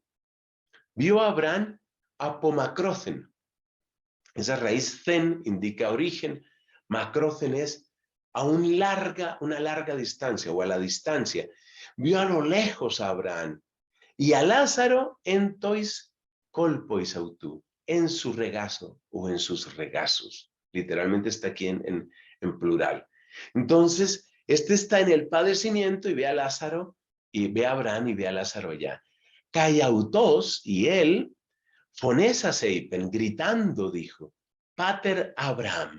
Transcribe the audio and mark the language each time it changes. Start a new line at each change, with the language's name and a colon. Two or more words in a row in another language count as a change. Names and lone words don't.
Spanish: Vio a Abraham apomacrocen. Esa raíz zen indica origen, macrocen es a una larga distancia o a la distancia. Vio a lo lejos a Abraham y a Lázaro en
Greek: τοῖς κόλποις αὐτοῦ,
Spanish: en su regazo o en sus regazos. Literalmente está aquí en plural. Entonces, este está en el padecimiento y ve a Lázaro y ve a Abraham y ve a Lázaro allá. Caiautos y él,
Greek: φωνήσας εἶπεν,
Spanish: gritando, dijo, Pater Abraham.